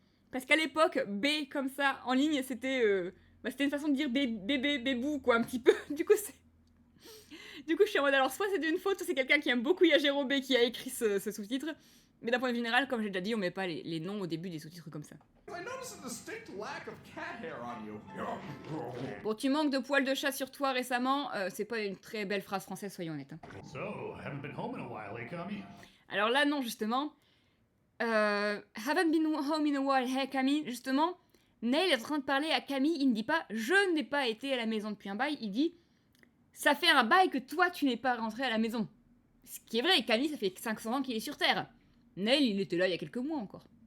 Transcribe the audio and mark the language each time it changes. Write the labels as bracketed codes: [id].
[fr] Parce qu'à l'époque, B comme ça, en ligne, c'était une façon de dire bébé, bébou, quoi, un petit peu. Du coup, je suis en mode, alors soit c'est une faute, soit c'est quelqu'un qui aime beaucoup Yajiro B qui a écrit ce sous-titre. Mais d'un point de vue général, comme j'ai déjà dit, on met pas les noms au début des sous-titres comme ça. [en] I notice a distinct lack of cat hair on you. [fr] Bon, tu manques de poils de chat sur toi récemment, c'est pas une très belle phrase française, soyons honnêtes. Hein. [en] So, haven't been home in a while, eh, Kami? [fr] Alors là, non, justement. [en] Haven't been home in a while, hey Camille. [fr] Justement, Neil est en train de parler à Camille, il ne dit pas « Je n'ai pas été à la maison depuis un bail », il dit « Ça fait un bail que toi, tu n'es pas rentré à la maison ». Ce qui est vrai, Camille, ça fait 500 ans qu'il est sur Terre. Neil, il était là il y a quelques mois encore.